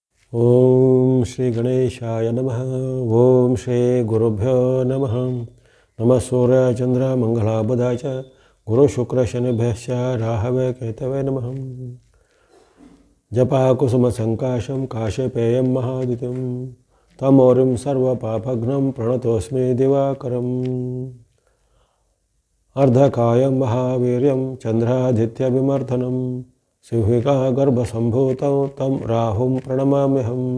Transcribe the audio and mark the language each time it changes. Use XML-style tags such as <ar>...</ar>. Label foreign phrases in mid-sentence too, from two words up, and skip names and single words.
<sa>ಓಂ ಶ್ರೀ ಗಣೇಶಾಯ ನಮಃ. ಓಂ ಶ್ರೀ ಗುರುಭ್ಯೋ ನಮಃ. ನಮಃ ಸೂರ್ಯ ಚಂದ್ರ ಮಂಗಳಾಬುಧಾಯ ಚ ಗುರು ಶುಕ್ರ ಶನಿಭ್ಯಶ್ಚ ರಾಹವೇ ಕೇತವೇ ನಮಃ. ಜಪಾ ಕುಸುಮ ಸಂಕಾಶಂ ಕಾಶಪೇಯಂ ಮಹಾದಿತ್ಯಂ ತಮೋರಿಂ ಸರ್ವಪಾಪಘ್ನಂ ಪ್ರಣತೋಸ್ಮಿ ದಿವಾಕರಂ. ಅರ್ಧಕಾಯಂ ಮಹಾವೀರ್ಯಂ ಚಂದ್ರಾದಿತ್ಯವಿಮರ್ಧನಂ ಸಿಂಹಿಕಾ ಗರ್ಭಸಂಭೂತಂ ತಂ ರಾಹುಂ ಪ್ರಣಮಾಮ್ಯಹಂ.</sa>